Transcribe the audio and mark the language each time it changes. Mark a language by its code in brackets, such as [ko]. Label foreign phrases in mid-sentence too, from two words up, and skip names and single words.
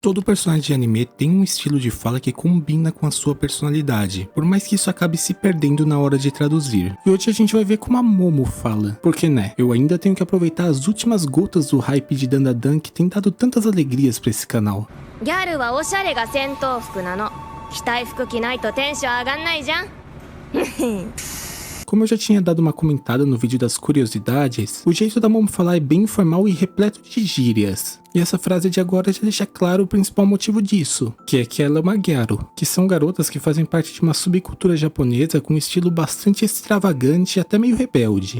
[pt] Todo personagem de anime tem um estilo de fala que combina com a sua personalidade, por mais que isso acabe se perdendo na hora de traduzir. E hoje a gente vai ver como a Momo fala, porque né, eu ainda tenho que aproveitar as últimas gotas do hype de Dandadan que tem dado tantas alegrias pra esse canal. [ja] ギャルはおしゃれが戦闘服なの。着たい服着ないとテンション上がんないじゃん。 [pt] Como eu já tinha dado uma comentada no vídeo das curiosidades, o jeito da Momo falar é bem informal e repleto de gírias. E essa frase de agora já deixa claro o principal motivo disso, que é que ela é uma gyaru, que são garotas que fazem parte de uma subcultura japonesa com um estilo bastante extravagante e até meio rebelde.